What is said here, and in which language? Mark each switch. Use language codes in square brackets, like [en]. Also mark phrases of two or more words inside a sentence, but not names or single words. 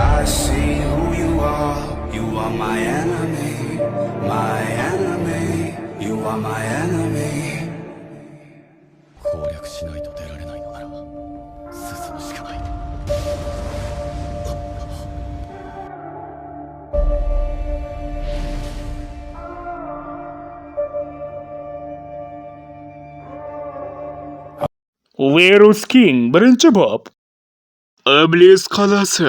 [en] see who you are. You are my enemy, my enemy. You are my enemy. [ja] 攻略しないと出られないのなら進むしかない。 [uz] Virus King birinchi bob. Iblis qalasi.